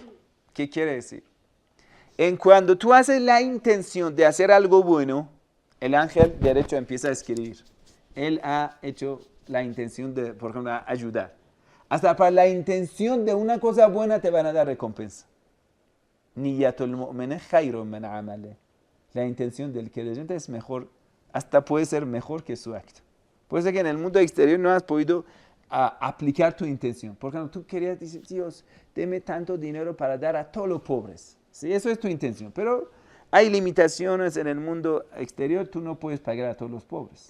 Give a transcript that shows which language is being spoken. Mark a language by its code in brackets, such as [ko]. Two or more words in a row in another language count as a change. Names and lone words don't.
[es] ¿Qué quiere decir? Cuando tú haces la intención de hacer algo bueno, el ángel derecho empieza a escribir. Él ha hecho la intención de, por ejemplo, ayudar. Hasta para la intención de una cosa buena te van a dar recompensa. [ar] نية المؤمن خير من عمله. [es] La intención del creyente es mejor, hasta puede ser mejor que su acto. Puede ser que en el mundo exterior no has podido aplicar tu intención. Por ejemplo, tú querías decir, Dios, deme tanto dinero para dar a todos los pobres. Sí, eso es tu intención. Pero hay limitaciones en el mundo exterior, tú no puedes pagar a todos los pobres.